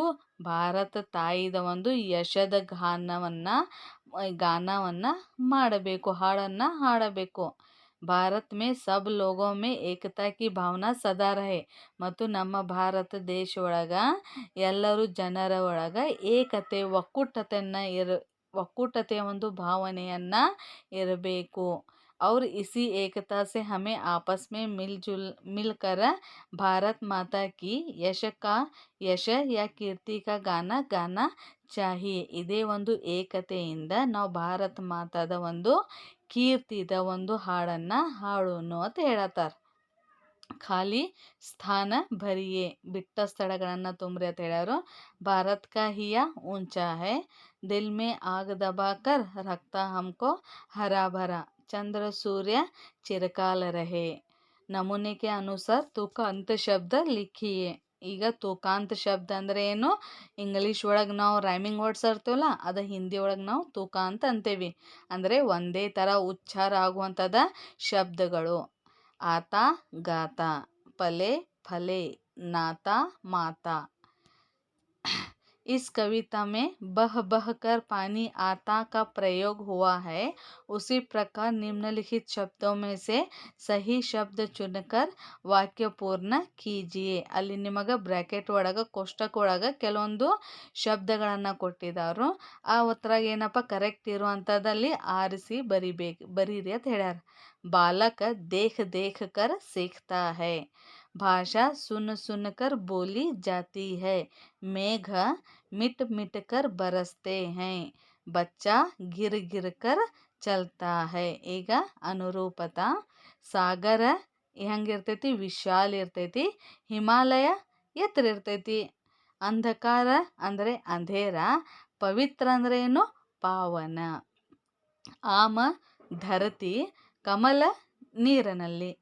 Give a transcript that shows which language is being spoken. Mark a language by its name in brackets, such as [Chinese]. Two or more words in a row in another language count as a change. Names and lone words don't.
[Kannada] ಭಾರತ ತಾಯಿದ ಒಂದು ಯಶದ ಗಾನವನ್ನ ಮಾಡಬೇಕು, ಹಾಡನ್ನು ಹಾಡಬೇಕು. [Hindi] भारत में सब लोगों में एकता की भावना सदा रहे. [Kannada] ಮತ್ತು ನಮ್ಮ ಭಾರತ ದೇಶ ಒಳಗ ಎಲ್ಲರೂ ಜನರ ಒಳಗ ಏಕತೆ, ಒಕ್ಕೂಟತೆಯ ಒಂದು ಭಾವನೆಯನ್ನ ಇರಬೇಕು. [Hindi] और इसी एकता से हमें आपस में मिलकर भारत माता की ಯಶ या ಕೀರ್ತಿ का गाना गाना चाहिए. [Kannada] ಇದೇ ಒಂದು ಏಕತೆಯಿಂದ ನಾವು ಭಾರತ ಮಾತಾದ ಒಂದು ಕೀರ್ತಿದ ಒಂದು ಹಾಡನ್ನು ಹಾಡೋಣ ಅಂತ ಹೇಳತ್ತಾರ. [Hindi] खाली स्थान भरिए, [Kannada] ಬಿಟ್ಟ ಸ್ಥಳಗಳನ್ನು ತುಂಬ್ರಿ ಅಂತ ಹೇಳ್ಯಾರು. [Hindi] भारत का हिया ऊंचा है, दिल में आग दबाकर रखता हमको हरा भरा, चंद्र सूर्य चिरकाल रहे. नमूने के अनुसार तुकांत शब्द लिखिए. [Kannada] ಈಗ ತುಕಾಂತ ಶಬ್ದ ಅಂದರೆ ಏನು? ಇಂಗ್ಲೀಷ್ ಒಳಗೆ ನಾವು [English] rhyming words [Kannada] ಇರ್ತೀವಲ್ಲ, ಅದು ಹಿಂದಿ ಒಳಗೆ ನಾವು ತುಕಾಂತ ಅಂತೇವಿ. ಅಂದರೆ ಒಂದೇ ಥರ ಉಚ್ಚಾರ ಆಗುವಂಥದ್ದು ಶಬ್ದಗಳು. [Hindi] आता गाता, पले फले, नाता माता. इस कविता में बह बह कर पानी आता का प्रयोग हुआ है. उसी प्रकार निम्नलिखित शब्दों में से सही शब्द चुनकर वाक्य पूर्ण कीजिए. ಅಲ್ಲಿ ನಿಮಗೆ ಬ್ರ್ಯಾಕೆಟ್ ಒಳಗೆ ಕೋಷ್ಟಕ ಒಳಗೆ ಕೆಲವೊಂದು ಶಬ್ದಗಳನ್ನು ಕೊಟ್ಟಿದ್ದಾರು. ಆ ಉತ್ತರಾಗ ಏನಪ್ಪ ಕರೆಕ್ಟ್ ಇರುವಂಥದ್ದಲ್ಲಿ ಆರಿಸಿ ಬರೀರಿ ಅಂತ ಹೇಳ್ಯಾರ. बालक देख देख कर सीखता है, भाषा सुन सुन कर बोली जाती है, मेघ मिट मिट कर बरसते हैं, बच्चा गिर गिर कर चलता है. [Kannada] ಈಗ ಅನುರೂಪತ. ಸಾಗರ ಹೆಂಗಿರ್ತೈತಿ? ವಿಶಾಲ ಇರ್ತೈತಿ. ಹಿಮಾಲಯ ಎತ್ತರ ಇರ್ತೈತಿ. ಅಂಧಕಾರ ಅಂದರೆ ಅಂಧೇರ. ಪವಿತ್ರ ಅಂದರೆ ಏನು? ಪಾವನ. ಆಮ ಧರತಿ, ಕಮಲ ನೀರಿನಲ್ಲಿ.